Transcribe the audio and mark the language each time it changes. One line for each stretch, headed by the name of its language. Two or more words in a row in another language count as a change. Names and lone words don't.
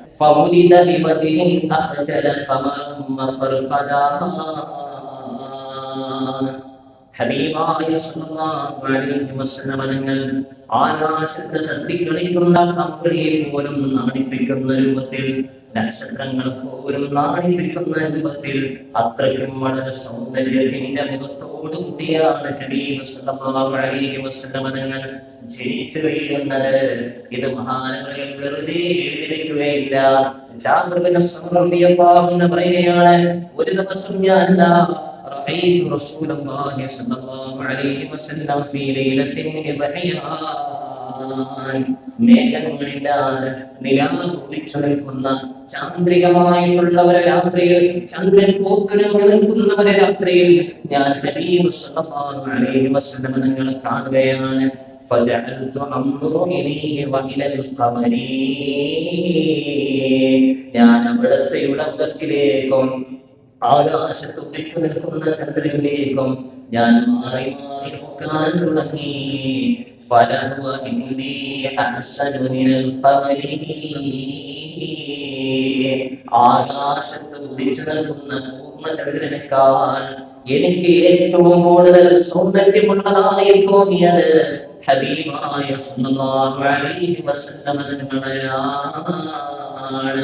Malayalam: ഹബീബായ
Arabic: صلى الله عليه وسلم
Malayalam: തങ്ങൾ ആകാശത്ത് തട്ടിക്കളിക്കുന്ന അമ്പിളിയെ പോലും നാണിപ്പിക്കുന്ന രൂപത്തിൽ, നക്ഷത്രങ്ങൾ പോലും നാണിപ്പിക്കുന്ന രൂപത്തിൽ, അത്രയ്ക്കും വളരെ സൗന്ദര്യത്തിന്റെ മുഖത്തോടുകൂടിയാണ് ഹബീബ്
Arabic: صلى الله عليه وسلم
Malayalam: തങ്ങൾ ജനിച്ചു വീഴുന്നത്. ഇത് മഹാനവരുകൾ വെറുതെ എഴുതിയിരിക്കുകയില്ല. ജാബിർ ബിൻ സമുറ
Arabic: رضي الله عنه
Malayalam: പറയുകയാണ്, ഒരു ദിവസം ഞാൻ
Arabic: رأيت رسول الله صلى الله عليه وسلم في ليلة من ضحيها
Malayalam: മേഘങ്ങളില്ലാതെ നിലാവ് ഉദിച്ചു നിൽക്കുന്ന ചാന്ദ്രികമായിട്ടുള്ള ഒരു രാത്രിയിൽ, ചന്ദ്രൻ പൂത്തുലഞ്ഞു നിൽക്കുന്ന ഒരു രാത്രിയിൽ ഞാൻ ഹബീബ്
Arabic: صلى الله عليه وسلم
Malayalam: നിങ്ങളെ കാണുകയാണ്.
Arabic: فجعلت انظر اليه والى القمر,
Malayalam: ഞാൻ അവിടുത്തെ മുഖത്തിലേക്കും ആകാശത്ത് ഉദിച്ചു നിൽക്കുന്ന ചന്ദ്രനിലേക്കും ഞാൻ മാറി മാറി നോക്കാൻ തുടങ്ങി.
Arabic: فلهو عندي احسن من القمر,
Malayalam: ആകാശത്ത് ഉദിച്ചു നിൽക്കുന്ന പൂർണ്ണചന്ദ്രനേക്കാൾ എനിക്ക് ഏറ്റവും കൂടുതൽ സൗന്ദര്യമുള്ളതായി തോന്നിയത് ഹബീബായ
Arabic: صلى الله عليه وسلم
Malayalam: തങ്ങളെയാണ്.